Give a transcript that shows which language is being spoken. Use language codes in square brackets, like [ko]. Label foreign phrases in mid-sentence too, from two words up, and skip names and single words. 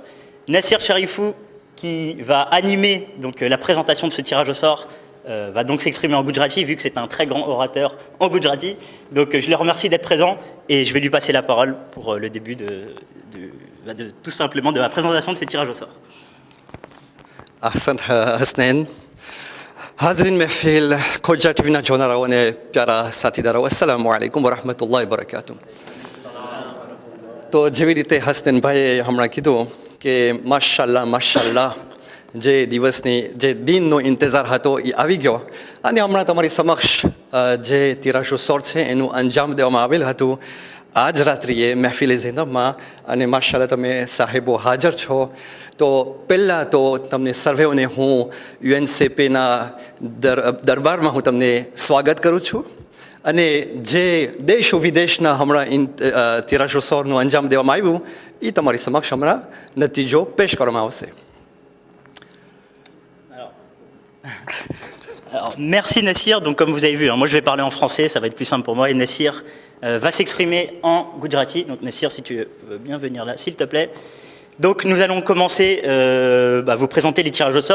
[fr] Nassir Sharifou, qui va animer donc, la présentation de ce tirage au sort, va donc s'exprimer en Gujarati, vu que c'est un très grand orateur en Gujarati. Donc je le remercie d'être présent et je vais lui passer la parole pour le début tout simplement de la présentation de ce tirage au sort. [gu] Ahsan Hasnain. હાઝરીન મહેફિલ ખોજા ટીવી ના જોના રહો ને પ્યારા સાથીદારો [ar] السلام عليكم و رحمة الله و بركاته [gu] तो જેવી રીતે હસનૈન ભાઈએ હમણાં કીધું કે માશાલ્લાહ જે દિવસની જે દિનનો ઇંતજાર હતો એ આવી ગયો અને હમણાં તમારી સમક્ષ જે તિરાશો સોર છે એનું અંજામ દેવામાં આવેલ હતું આજ રાત્રિએ મહેફિલે ઝૈનબમાં અને માશાલ્લાહ તમે સાહેબો હાજર છો તો પહેલાં તો તમને સર્વેઓને હું યુએનસીપીના દરબારમાં હું તમને સ્વાગત કરું છું અને જે દેશ વિદેશના હમણાં તિરાશો સોરનું અંજામ દેવામાં આવ્યું એ તમારી સમક્ષ હમણાં નતીજો પેશ કરવામાં આવશે. [fr] Alors, merci Nassir. Donc comme vous avez vu, moi je vais parler en français, ça va être plus simple pour moi. Et Nassir va s'exprimer en Gujarati. Donc Nassir, si tu veux bien venir là, s'il te plaît. Donc nous allons commencer vous présenter les tirages au sort.